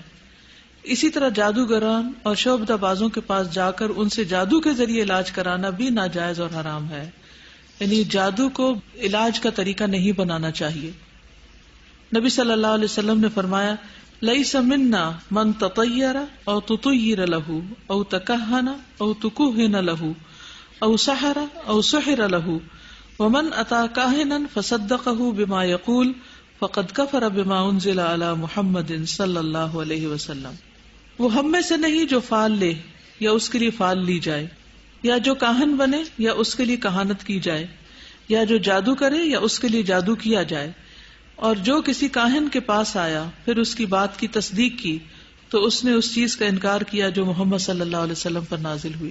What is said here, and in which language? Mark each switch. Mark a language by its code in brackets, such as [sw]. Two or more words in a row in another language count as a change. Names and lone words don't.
[ur] اسی طرح جادوگران اور شعبدہ بازوں کے پاس جا کر ان سے جادو کے ذریعے علاج کرانا بھی ناجائز اور حرام ہے. یعنی جادو کو علاج کا طریقہ نہیں بنانا چاہیے. نبی صلی اللہ علیہ وسلم نے فرمایا [ar] لیس منا من تطیر او تطیر له او تکہن او تکہن له او سحر او سحر له ومن اتا کاہنا فصدقه بما یقول فقد کفر بما انزل علی محمد صلی اللہ علیہ وسلم. [ur] وہ ہم میں سے نہیں جو فال لے یا اس کے لیے فال لی جائے، یا جو کاہن بنے یا اس کے لیے کہانت کی جائے، یا جو جادو کرے یا اس کے لیے جادو کیا جائے، اور جو کسی کاہن کے پاس آیا پھر اس کی بات کی تصدیق کی تو اس نے اس چیز کا انکار کیا جو محمد صلی اللہ علیہ وسلم پر نازل ہوئی.